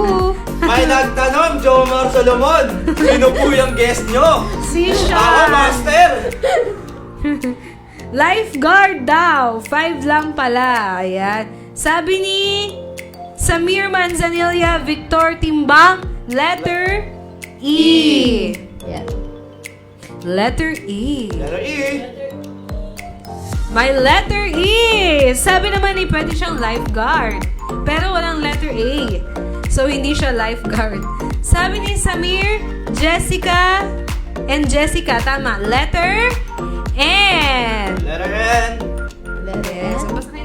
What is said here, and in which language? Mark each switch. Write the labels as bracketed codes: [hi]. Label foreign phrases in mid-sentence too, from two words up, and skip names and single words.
[tl] May nagtanong, Jomar Solomon. Sino po yung guest nyo? Si Ako, Sean. master. Lifeguard daw. 5 lang pala. Ayan. Sabi ni Samir Manzanilla, Victor Timbang, [en] letter E. [tl] Yan. [en] Letter E. Letter E. My letter E! [tl] Sabi naman ni pwede siyang lifeguard. Pero walang [en] letter A. [tl] So, hindi siya lifeguard. Sabi ni Samir, Jessica, and Jessica, tama. [en] Letter N. Letter N. [tl] Yes. Basta kayo.